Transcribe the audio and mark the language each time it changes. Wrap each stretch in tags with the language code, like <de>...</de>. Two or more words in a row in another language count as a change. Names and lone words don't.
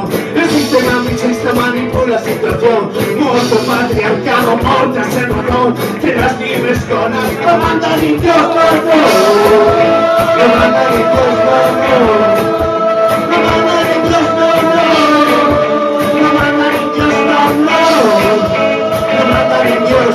<es>El sistema machista</es> <gl>manipula a situación, morto patriarcado, morta sen razón, terras libres conas,</gl> <es>no manda ni Dios, no, no, no manda ni Dios, no, no, no manda ni Dios, no, no, no manda ni Dios, no, no, no manda ni Dios.</es>